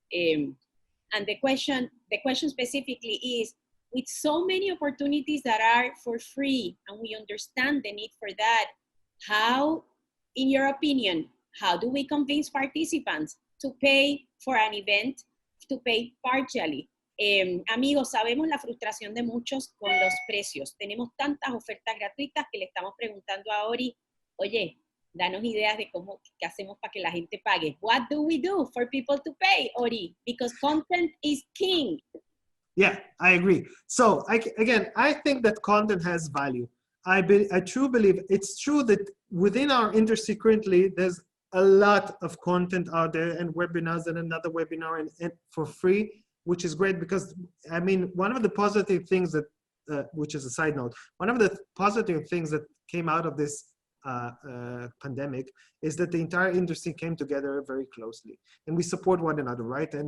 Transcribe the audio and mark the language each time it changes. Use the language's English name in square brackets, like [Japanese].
[English] And the question specifically is, with so many opportunities that are for free, and we understand the need for that, how, in your opinion, how do we convince participants to pay for an event, to pay partially. [Spanish] Amigos, sabemos la frustración de muchos con los precios. Tenemos tantas ofertas gratuitas que le estamos preguntando a Ori, oye, danos ideas de qué hacemos para que la gente pague. [English] What do we do for people to pay, Ori? Because content is king. Yeah, I agree. So again, I think that content has value. I truly believe it's true that within our industry currently, there's a lot of content out there and webinars and another webinar and for free, which is great because, I mean, one of the positive things that, which is a side note, one of the positive things that came out of this pandemic is that the entire industry came together very closely and we support one another, right?